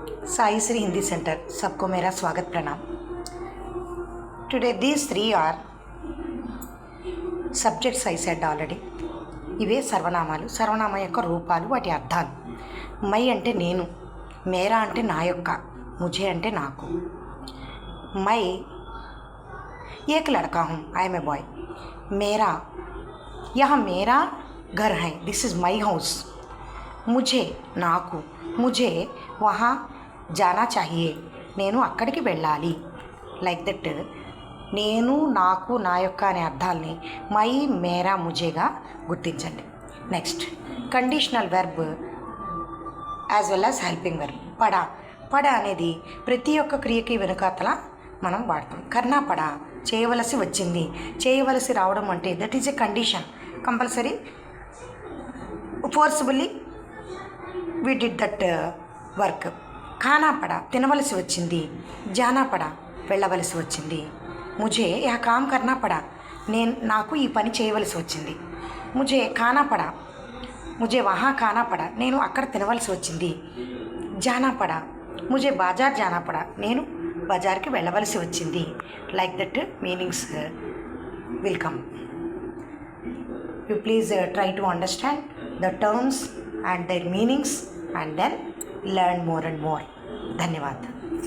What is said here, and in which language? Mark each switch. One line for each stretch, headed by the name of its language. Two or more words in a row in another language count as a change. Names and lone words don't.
Hindi: साई श्री हिंदी सेंटर सबको मेरा स्वागत प्रणाम.
English: Today these three are subjects I said already.
Telugu: ఇవే సర్వనామాలు. సర్వనామం యొక్క రూపాలు, వాటి అర్థాలు. మై అంటే నేను, మేరా అంటే నా యొక్క, ముझे అంటే నాకు.
Hindi: మై एक लड़का हूँ,
English: I am a boy.
Hindi: मेरा यह मेरा घर है,
English: this is my house.
Hindi: मुझे నాకు, मुझे वहाँ जाना चाहिए,
Telugu: నేను అక్కడికి వెళ్ళాలి.
English: like that
Telugu: నేను, నాకు, నా యొక్క అనే అర్థాలని మై, మేరా, ముझेగా గుర్తించండి.
English: next conditional verb as well as helping verb.
Telugu: పడా. పడ అనేది ప్రతి ఒక్క క్రియకి వెనుకాతల మనం వాడతాం.
Hindi: करना पड़ा,
Telugu: చేయవలసి వచ్చింది. చేయవలసి రావడం అంటే
English: that is a condition. compulsory forcefully we did that work.
Hindi: खाना पड़ा,
Telugu: తినవలసి వచ్చింది.
Hindi: जाना पड़ा,
Telugu: వెళ్ళవలసి వచ్చింది.
Hindi: मुझे या काम करना पड़ा,
Telugu: నాకు ఈ పని చేయవలసి వచ్చింది.
Hindi: मुझे खाना पड़ा, मुझे वहाँ खाना पड़ा,
Telugu: నేను అక్కడ తినవలసి వచ్చింది.
Hindi: जाना पड़ा, मुझे बाजार जाना पड़ा,
Telugu: నేను బజార్కి వెళ్ళవలసి వచ్చింది.
English: like that meanings will come. You please try to understand the terms and their meanings and then learn more and more.
Hindi: धन्यवाद.